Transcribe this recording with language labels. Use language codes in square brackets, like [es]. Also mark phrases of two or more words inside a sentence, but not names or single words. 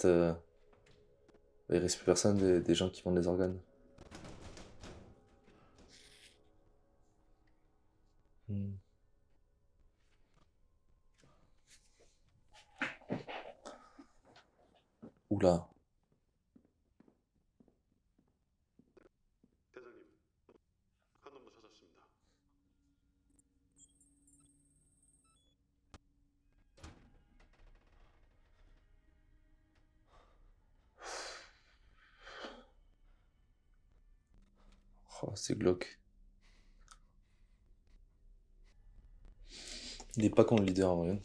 [fr] Il reste plus personne des gens qui vendent les organes. Hmm. Oula. [ko] 대장님, 한 놈도 찾았습니다. [fr] Oh, c'est glauque. Il est pas con le leader en vrai.